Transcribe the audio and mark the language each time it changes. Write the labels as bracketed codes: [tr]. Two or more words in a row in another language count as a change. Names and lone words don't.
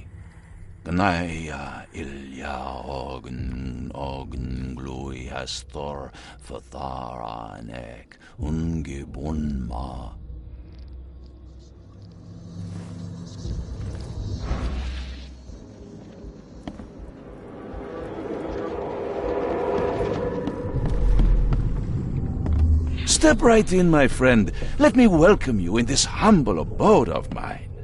[en] Gnaya ilya ogn glui hastor fatharanek ungibun ma. Step right in, my friend. Let me welcome you in this humble abode of mine.